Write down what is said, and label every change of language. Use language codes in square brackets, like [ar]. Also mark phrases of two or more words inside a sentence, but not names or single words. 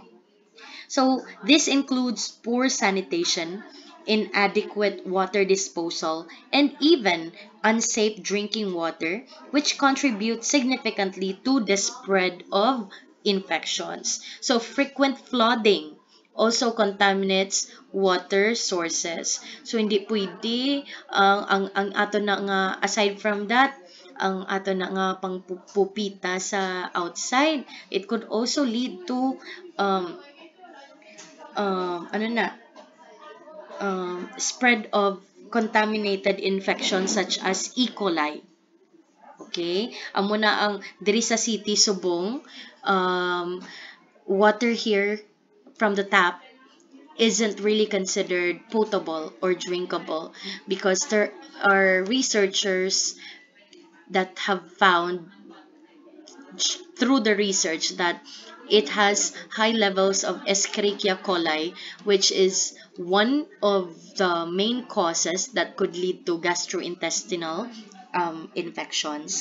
[en] So, this includes poor sanitation, inadequate water disposal, and even unsafe drinking water, which contribute significantly to the spread of infections. So, frequent flooding also contaminates water sources. So, [hil] hindi pwede ang ato na nga [en] aside from that, [hil] ang ato na nga pangpupita sa outside, [en] it could also lead to [hil] um, ano na, [en] spread of contaminated infections such as E. coli. Okay? [hil] Amo na ang diri sa City Subong, [en] water here from the tap isn't really considered potable or drinkable because there are researchers that have found through the research that it has high levels of Escherichia coli, which is one of the main causes that could lead to gastrointestinal infections.